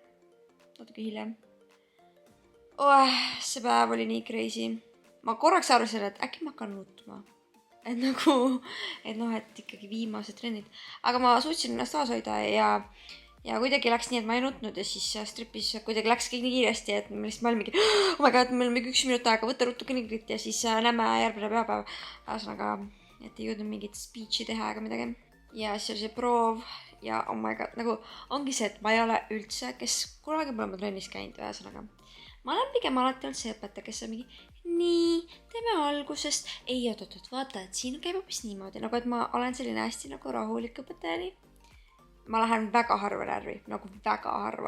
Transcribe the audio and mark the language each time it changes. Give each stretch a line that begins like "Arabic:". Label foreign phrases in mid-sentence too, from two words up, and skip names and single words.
Estonian: Natuke hiljem. See päev oli nii crazy. Ma korraks arvasin, et äkki ma hakkan nutma. Et nagu, et ikkagi viimased trennid. Aga ma suutsin ennast taas hoida ja ja kuidagi läks nii, et ma ei nutnud ja siis stripis kuidagi läks kõik nii kiiresti, et ma lihtsalt olin mingi,
English: oh my god,
Estonian: meil on mingi 1 minut aega, võtta ruttu kõnnikrit ja siis näeme järgmine pühapäev. Ühesõnaga, et ei jõudnud mingit speech'i teha ega midagi. Ja siis oli see proov ja
English: oh my god,
Estonian: nagu ongi see, et ma ei ole üldse, kes kunagi pole ma trennis käinud, ühesõnaga. Ma olen pigem alati olnud see õpetaja, kes on mingi, nii, teeme algusest. Ei, oot, vaata, et siin käib hoopis niimoodi, nagu et ma olen selline hästi nagu rahulik õpetaja nii. Ma lähen väga harva närvi, nagu väga harva.